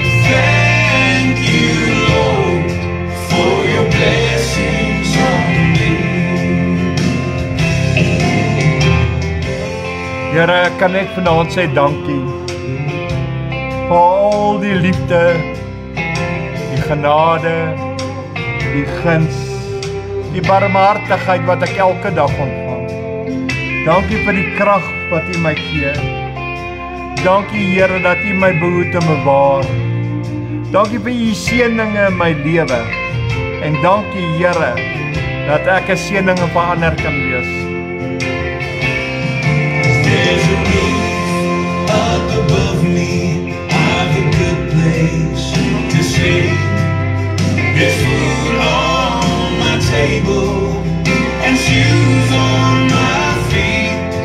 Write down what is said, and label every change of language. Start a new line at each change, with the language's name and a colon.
English: Thank you, Lord, for your blessings on me.
Afrikaans: Here kan ek vanaand sê dankie vir al die liefde, die genade, die guns, die barmhartigheid wat ek elke dag ontvang. Dankie vir die krag wat U my gee. Dankie Here dat U my behoed en bewaar. Dankie vir U seëninge in my lewe. En dankie Here dat ek 'n seëning vir ander kan wees.
English: There's a roof up above me, I've a good place to sleep. There's food on my table and shoes on my feet.